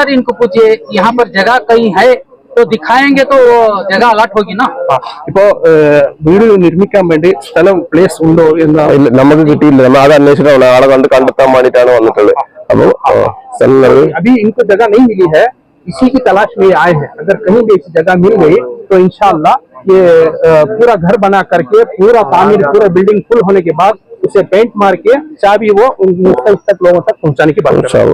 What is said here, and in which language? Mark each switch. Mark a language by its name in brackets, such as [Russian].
[Hindi] Sir इनको पूछिए यहाँ पर जगह कहीं है तो दिखाएंगे तो जगह अलॉट होगी ना. [Malayalam] ഇപ്പോ വീട് നിർമ്മിക്കാൻ വേണ്ടി സ്ഥലം പ്ലേസ് ഉണ്ടോ എന്ന് നമുക്ക് കിട്ടിയില്ല. നമ്മൾ അത് അന്വേഷിച്ചിട്ടാണ് ആളെ കണ്ടെത്താൻ വേണ്ടിയിട്ടാണ് വന്നിട്ടുള്ളത്. അപ്പൊ [Hindi] अभी इनको जगह नहीं मिली है, इसी की तलाश में आए हैं. अगर कहीं भी ऐसी जगह मिल गई तो इंशाअल्लाह ये पूरा घर बना करके पूरा तामीर पूरा बिल्डिंग फुल होने के बाद उसे पेंट मार के चाबी वो मुख्तलिफ तक लोगों तक पहुंचाने की बात करें.